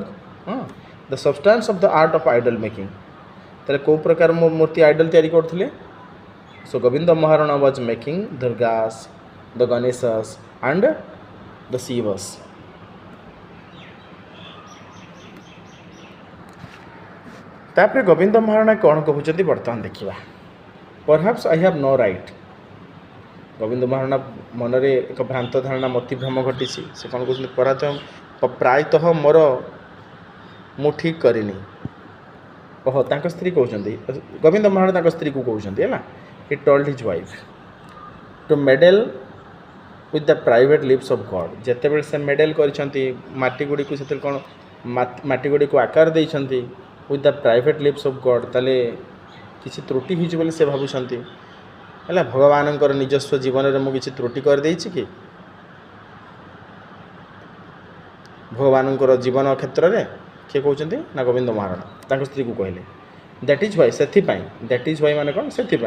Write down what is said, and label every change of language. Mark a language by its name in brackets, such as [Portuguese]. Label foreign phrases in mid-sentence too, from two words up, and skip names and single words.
[English] the substance of the art of idol making. [Odia] ତାହେଲେ କେଉଁ ପ୍ରକାର ମୂର୍ତ୍ତି ଆଇଡଲ୍ ତିଆରି କରୁଥିଲେ? [English] So Gobinda Maharana was making Durgas, the Ganeshas and the Shivas. [Odia] ତାପରେ ଗୋବିନ୍ଦ ମହାରଣା କ'ଣ କହୁଛନ୍ତି ବର୍ତ୍ତମାନ ଦେଖିବା. [English] Perhaps I have no right. [Odia] ଗୋବିନ୍ଦ ମହାରଣା ମନରେ ଏକ ଭ୍ରାନ୍ତ ଧାରଣା, ମତିଭ୍ରମ ଘଟିଛି. ସେ କ'ଣ କହୁଛନ୍ତି? ପ୍ରାୟତଃ ମୁଁ ଠିକ୍ କରିନି. ଓହୋ, ତାଙ୍କ ସ୍ତ୍ରୀ କହୁଛନ୍ତି, ଗୋବିନ୍ଦ ମହାରଣା ତାଙ୍କ ସ୍ତ୍ରୀକୁ କହୁଛନ୍ତି. ହେଲା, [English] he told his wife to meddle with the private lips of God. [Odia] ଯେତେବେଳେ ସେ ମେଡେଲ୍ କରିଛନ୍ତି ମାଟି ଗୁଡ଼ିକୁ, ସେଥିରେ କ'ଣ ମାଟି ଗୁଡ଼ିକୁ ଆକାର ଦେଇଛନ୍ତି [English] with the private lips of God. [Odia] ତାହେଲେ କିଛି ତ୍ରୁଟି ହେଇଛି ବୋଲି ସେ ଭାବୁଛନ୍ତି. ହେଲା, ଭଗବାନଙ୍କର ନିଜସ୍ୱ ଜୀବନରେ ମୁଁ କିଛି ତ୍ରୁଟି କରିଦେଇଛି କି? ଭଗବାନଙ୍କର ଜୀବନ କ୍ଷେତ୍ରରେ କିଏ କହୁଛନ୍ତି ନା ଗୋବିନ୍ଦ ମହାରଣା ତାଙ୍କ ସ୍ତ୍ରୀକୁ କହିଲେ. [English] that is why, ସେଥିପାଇଁ. that is why [Odia] ମାନେ କ'ଣ? [English] ସେଥିପାଇଁ.